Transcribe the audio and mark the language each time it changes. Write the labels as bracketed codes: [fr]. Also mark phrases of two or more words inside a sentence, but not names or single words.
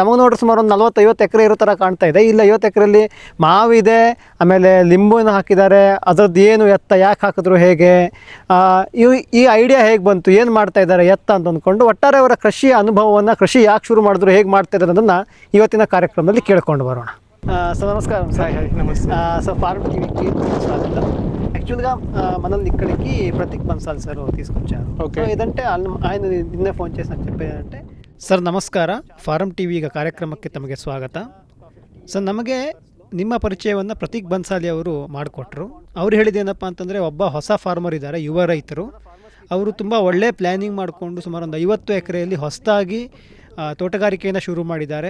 [kn] ನಮಗೆ ನೋಡ್ರಿ ಸುಮಾರು ಒಂದು 40-50 ಎಕರೆ ಇರೋ ಥರ ಕಾಣ್ತಾ ಇದೆ. ಇಲ್ಲ 50 ಎಕರೆಯಲ್ಲಿ ಮಾವಿದೆ, ಆಮೇಲೆ ಲಿಂಬುನ ಹಾಕಿದ್ದಾರೆ. ಅದರದ್ದು ಏನು ಎತ್ತ, ಯಾಕೆ ಹಾಕಿದ್ರು, ಹೇಗೆ, ಈ ಐಡಿಯಾ ಹೇಗೆ ಬಂತು, ಏನು ಮಾಡ್ತಾ ಇದ್ದಾರೆ ಎತ್ತ ಅಂತ ಅಂದ್ಕೊಂಡು ಒಟ್ಟಾರೆ ಅವರ ಕೃಷಿಯ ಅನುಭವವನ್ನು, ಕೃಷಿ ಯಾಕೆ ಶುರು ಮಾಡಿದ್ರು, ಹೇಗೆ ಮಾಡ್ತಾ ಇದ್ದಾರೆ ಅನ್ನೋದನ್ನು ಇವತ್ತಿನ ಕಾರ್ಯಕ್ರಮದಲ್ಲಿ ಕೇಳ್ಕೊಂಡು ಬರೋಣ. [te] ಸರ್ నమస్కారం సార్. నమస్తే సార్ ఫార్మ్ టీవీకి స్వాగతం. యాక్చువల్గా మనల్ని ఇక్కడికి ప్రతీక్ బన్సాల్ సార్ తీసుకొచ్చారు. ఓకే. ఏదంటే ఆయన నిన్నే ఫోన్ చేసి నాకు చెప్పేదంటే, [kn] ಸರ್ ನಮಸ್ಕಾರ, ಫಾರಂ ಟಿ ವಿ ಕಾರ್ಯಕ್ರಮಕ್ಕೆ ತಮಗೆ ಸ್ವಾಗತ. ಸರ್, ನಮಗೆ ನಿಮ್ಮ ಪರಿಚಯವನ್ನು ಪ್ರತೀಕ್ ಬನ್ಸಾಲಿ ಅವರು ಮಾಡಿಕೊಟ್ರು. ಅವ್ರು ಹೇಳಿದ್ದೇನಪ್ಪ ಅಂತಂದರೆ, ಒಬ್ಬ ಹೊಸ ಫಾರ್ಮರ್ ಇದ್ದಾರೆ, ಯುವ ರೈತರು. ಅವರು ತುಂಬ ಒಳ್ಳೆ ಪ್ಲ್ಯಾನಿಂಗ್ ಮಾಡಿಕೊಂಡು ಸುಮಾರು ಒಂದು 50 ಎಕರೆಯಲ್ಲಿ ಹೊಸದಾಗಿ ತೋಟಗಾರಿಕೆಯನ್ನು ಶುರು ಮಾಡಿದ್ದಾರೆ.